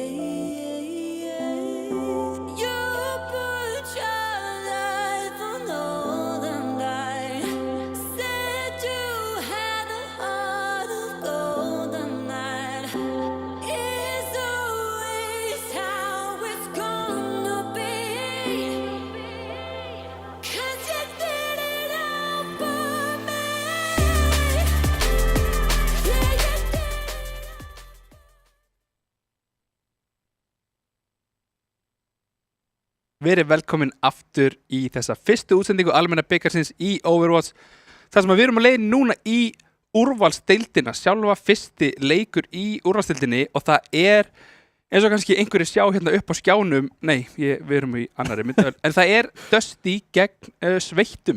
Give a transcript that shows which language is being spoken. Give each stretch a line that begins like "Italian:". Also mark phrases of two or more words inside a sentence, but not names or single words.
English: You put your life on hold and I said you had a heart of gold, and that is always how it's gonna be, 'cause you did it all for me. Yeah, you did.
Icelandic: Verið velkomin aftur í þessa fyrstu útsendingu almenna bikarsins í Overwatch. Það sem við erum að leiða núna í úrvalsdeildina, sjálfa fyrsti leikur í úrvalsdeildinni, og það er, eins og kannski einhverju sjá hérna upp á skjánum, nei, við erum í annarri myndavel, en það er Dusty gegn Sveittum.